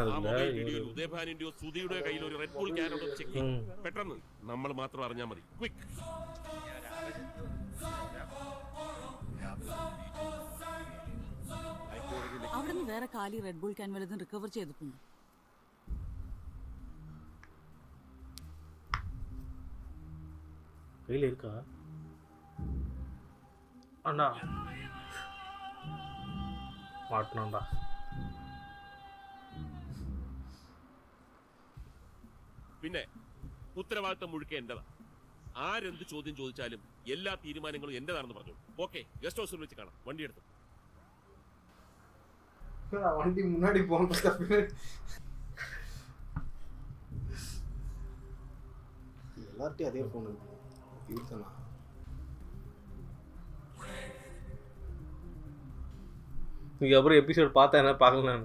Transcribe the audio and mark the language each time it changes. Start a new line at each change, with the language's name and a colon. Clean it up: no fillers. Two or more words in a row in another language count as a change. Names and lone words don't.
Malayalam: ഉദയഭാനിന്റെയോ സുധിയുടെയോ കയ്യിൽ ഒരു റെഡ് ബുൾ ക്യാൻ ഉണ്ടെന്ന് ചെക്ക് ചെയ്യും. പെട്ടെന്ന് നമ്മൾ മാത്രം അറിഞ്ഞാൽ മതി. ക്വിക്ക്. അവിടെ നിന്ന് വേറെ കാലി റെഡ് ബുൾ ക്യാൻ വല്ലതും റിക്കവർ ചെയ്തിട്ടുണ്ട്.
Tamil: கையில் இருக்கா? அண்ணா மாட்டணும்டா.
Malayalam: പിന്നെ ഉത്തരവാദിത്തം മുഴുക്കെ എന്റേതാ. ആരെന്ത് ചോദ്യം ചോദിച്ചാലും എല്ലാ തീരുമാനങ്ങളും എന്റേതാണെന്ന് പറഞ്ഞു. ഓക്കെ, ഗസ്റ്റ് ഹൗസിൽ വെച്ച് കാണാം. വണ്ടി എടുത്തു.
Tamil: வண்டி முன்னாடி போன எல்லார்ட்டையும் அதே ஃபோன் இருக்குண்ணா. நீங்கள் அப்புறம் எபிசோட் பார்த்தேன் பார்க்கலாம்.